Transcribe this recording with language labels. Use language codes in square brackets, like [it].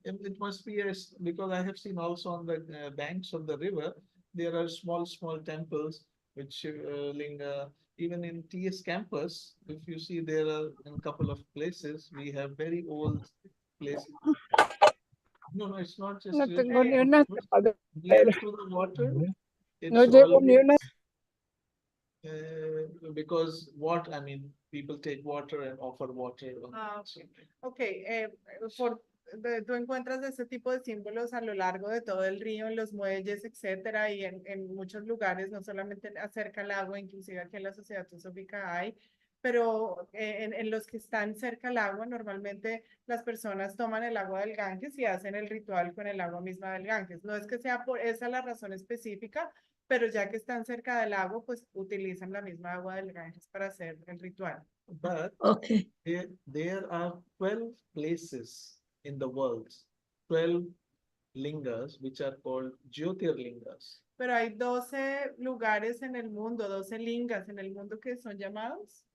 [en] It must be because I have seen also on the banks of the river, there are small temples which linga, even in TS campus, if you see there are in a couple of places, we have very old places. No, it's not just [es] No tengo ni una [en] near to the water. It's [es] No llevo ni una. [en] Because what, I mean, people take water and offer water. Okay. [es] Tú encuentras ese tipo de símbolos a lo largo de todo el río, en los muelles, etcétera, y en muchos lugares, no solamente cerca al agua, inclusive aquí en la sociedad teosófica hay, pero en los que están cerca al agua, normalmente las personas toman el agua del Ganges y hacen el ritual con el agua misma del Ganges. No es que sea por esa la razón específica, pero ya que están cerca del agua, pues utilizan la misma agua del Ganges para hacer el ritual. [en] But Okay. there are 12 places in the world, 12 lingas, which are called Jyotirlingas. [es] Pero hay 12 lugares en el mundo, 12 lingas en el mundo que son llamados